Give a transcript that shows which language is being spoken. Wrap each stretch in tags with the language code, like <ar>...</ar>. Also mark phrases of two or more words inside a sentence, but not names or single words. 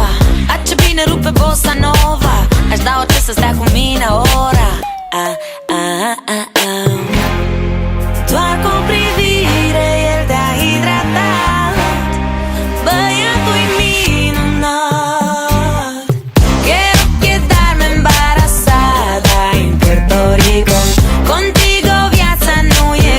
<ro>A, ce bine rupe bossa nova. Aș da orice să stea cu mine ora. Doar cu o privire el te-a hidratat. Băiatul-i minunat.</ro> <es>Quiero quedarme embarazada en Puerto Rico.</es> <ro>Contigo viața nu</ro>